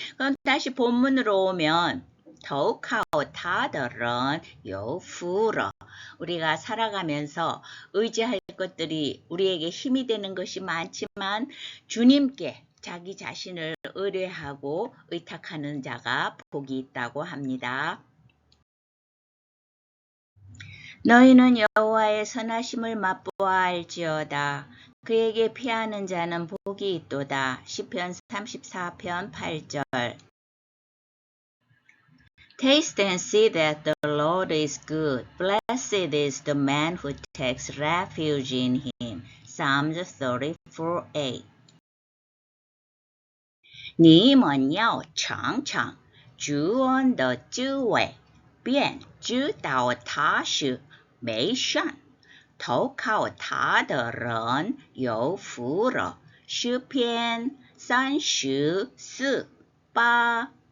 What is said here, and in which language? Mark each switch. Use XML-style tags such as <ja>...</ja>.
<ko>그럼 다시 본문으로 오면 더욱하오 타더런 요후러 우리가 살아가면서 의지할 것들이 우리에게 힘이 되는 것이 많지만 주님께 자기 자신을 의뢰하고 의탁하는 자가 복이 있다고 합니다. 너희는 여호와의 선하심을 맛보아 알지어다. 그에게 피하는 자는 복이 있도다. 시편 34편 8절.</ko> <en>Taste and see that the Lord is good. Blessed is the man who takes refuge in him. Psalms 34:8.</en> <zh>你们要尝尝主恩的滋味，便知道他是美善。投靠他的人有福了。诗篇34:8。</zh>